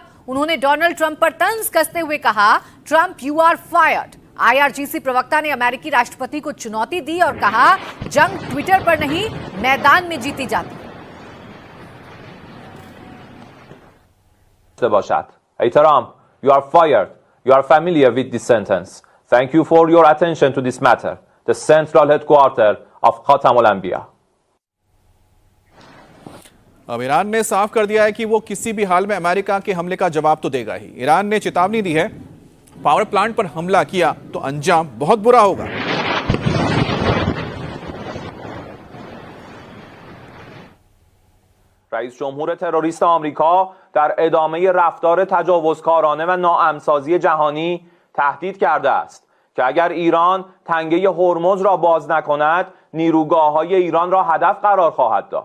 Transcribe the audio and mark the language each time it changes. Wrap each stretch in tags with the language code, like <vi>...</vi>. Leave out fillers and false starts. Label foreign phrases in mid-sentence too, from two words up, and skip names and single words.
<hi>उन्होंने डोनाल्ड ट्रंप पर तंज कसते हुए कहा, ट्रंप</hi> <en>you are fired.</en> <hi>IRGC प्रवक्ता ने अमेरिकी राष्ट्रपति को चुनौती दी और कहा, जंग ट्विटर पर नहीं, मैदान में जीती जाती है।</hi> <en>Hey Trump, you are fired. You are familiar with this sentence. Thank you for your attention to this matter. The central headquarters of Khatam al-Anbiya.</en> <hi>अब ईरान ने साफ कर दिया है कि वो किसी भी हाल में अमेरिका के हमले का जवाब तो देगा ही। ईरान ने चेतावनी दी है,</hi> <en>power plant</en> <hi>पर हमला किया तो अंजाम बहुत बुरा होगा।</hi> <fa>رئیس جمهور تروریست آمریکا در ادامه رفتار تجاوزکارانه و ناامن‌سازی جهانی تهدید کرده است که اگر ایران تنگه هرمز را باز نکند نیروگاه‌های ایران را هدف قرار خواهد داد.</fa>